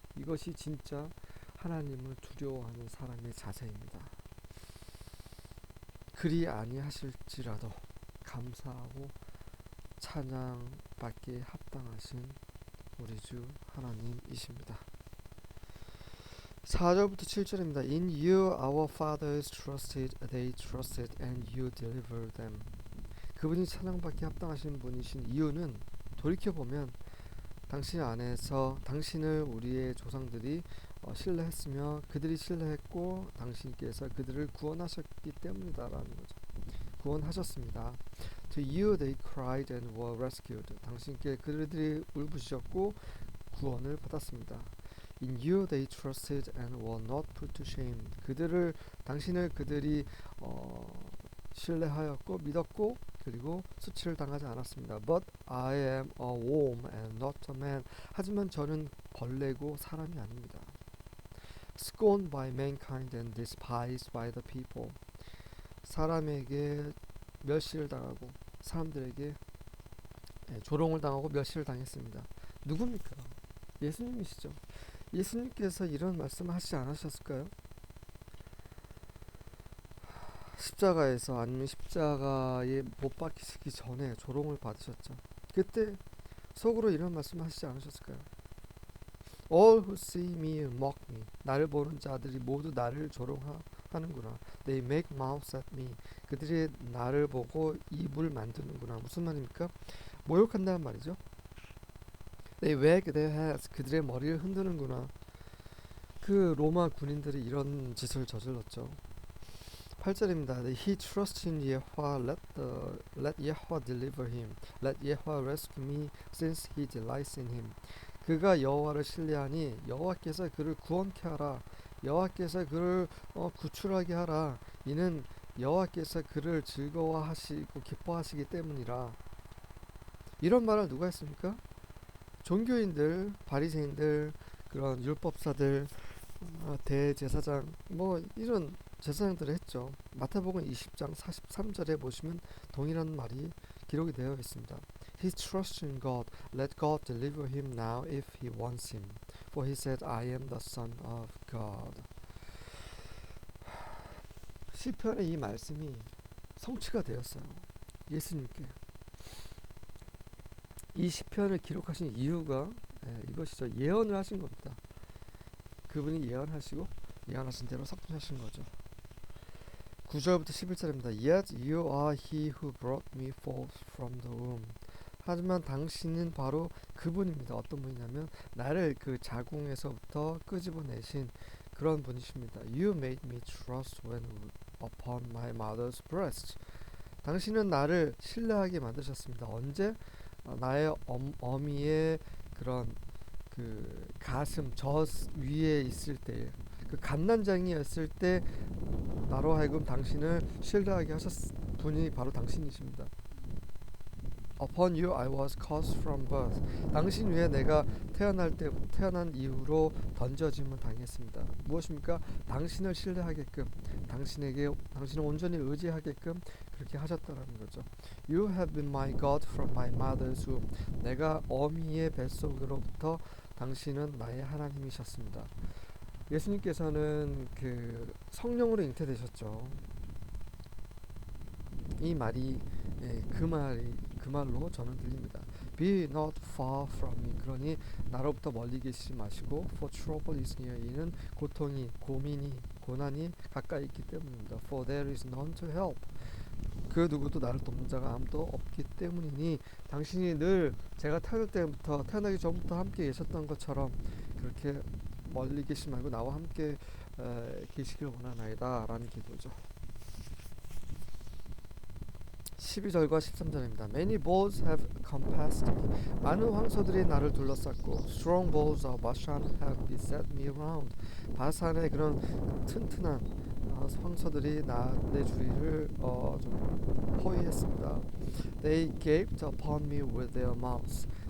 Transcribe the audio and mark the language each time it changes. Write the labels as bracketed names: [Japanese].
[Korean] 이것이 진짜 하나님을 두려워하는 사람의 자세입니다. 그리 아니하실지라도 감사하고 찬양받기에 합당하신 우리 주 하나님이십니다. 4절부터 7절입니다. [English] In you our fathers trusted, they trusted and you delivered them. [Korean] 그분이 찬양받기에 합당하신 분이신 이유는 돌이켜보면 당신 안에서 당신을 우리의 조상들이 신뢰했으며 그들이 신뢰했고 당신께서 그들을 구원하셨기 때문이다라는 거죠. 구원하셨습니다. [English] To you they cried and were rescued. [Korean] 당신께 그들이 울부짖었고 구원을 받았습니다. [English] In you they trusted and were not put to shame. [Korean] 당신을 그들이 신뢰하였고 믿었고 그리고 수치를 당하지 않았습니다. [English] But I am a worm and not a man. [Korean] 하지만 저는 벌레고 사람이 아닙니다. [English] Scorned by mankind and despised by the people. [Korean] 사람에게 멸시를 당하고 사람들에게 조롱을 당하고 멸시를 당했습니다. 누굽니까? 예수님이시죠. 예수님께서 이런 말씀을 하시지 않으셨을까요? 십자가에서 아니면 십자가에 못 박히시기 전에 조롱을 받으셨죠. 그때 속으로 이런 말씀을 하시지 않으셨을까요? [English] All who see me mock me. [Korean] 나를 보는 자들이 모두 나를 조롱하는구나. [English] They make mouths at me. [Korean] 그들이 나를 보고 입을 만드는구나. 무슨 말입니까? 모욕한다는 말이죠. [English] They wag their heads. [Korean] 그들의 머리를 흔드는구나. 그 로마 군인들이 이런 짓을 저질렀죠. 8절입니다. [English] He trusts in Yehovah. Let Yehovah deliver him. Let Yehovah rescue me, since he delights in him. [Korean] 그가 여호와를 신뢰하니 여호와께서 그를 구원케 하라. 여호와께서 그를 구출하게 하라. 이는 여호와께서 그를 즐거워하시고 기뻐하시기 때문이라. 이런 말을 누가 했습니까? 종교인들, 바리새인들, 그런 율법사들, 대제사장, 뭐 이런 제사장들이 했죠. 마태복음 20장 43절에 보시면 동일한 말이 기록이 되어 있습니다. [English] He trusts in God. Let God deliver him now if he wants him. For he said, I am the Son of God. [Korean] 시편의 이 말씀이 성취가 되었어요. 예수님께. 이 시편을 기록하신 이유가 이것이죠. 예언을 하신 겁니다. 그분이 예언하시고 예언하신 대로 성취하신 거죠. 9절부터 11절입니다. [English] Yet you are he who brought me forth from the womb. [Korean] 하지만 당신은 바로 그분입니다. 어떤 분이냐면 나를 그 자궁에서부터 끄집어내신 그런 분이십니다. [English] You made me trust when upon my mother's breast. [Korean] 당신은 나를 신뢰하게 만드셨습니다. 언제? 나의 어미의 그런 그 가슴 저 위에 있을 때, 그 갓난장이었을 때 나로 하여금 당신을 신뢰하게 하셨 분이 바로 당신이십니다. [English] Upon you I was cast from birth. [Korean] 당신 위에 내가 태어난 이후로 던져짐을 당했습니다. 무엇입니까? 당신을 신뢰하게끔, 당신을 온전히 의지하게끔 그렇게 하셨다라는 거죠. [English] You have been my God from my mother's womb. [Korean] 내가 어미의 뱃속으로부터 당신은 나의 하나님이셨습니다. 예수님께서는 그 성령으로 잉태되셨죠. 이 말이 그 말로 저는 들립니다. [English] Be not far from me. [Korean] 그러니 나로부터 멀리 계시지 마시고 [English] For trouble is near. [Korean] 이는 고통이, 고난이 가까이 있기 때문입니다. [English] For there is none to help. [Korean] 그 누구도 나를 돕는 자가 아무도 없기 때문이니 당신이 늘 제가 태어나기 전부터 함께 계셨던 것처럼 그렇게 멀리 계시지 말고 나와 함께 계시길 원하나이다 라는 기도죠. 12절과 13절입니다. [English] Many bulls have compassed me. [Korean] 많은 황소들이 나를 둘러쌌고 [English] Strong bulls of Bashan have beset me around. [Korean] 바산의 그런 튼튼한 황소들이 내 주위를 좀 포위했습니다. [English] They gaped upon me with their mouths.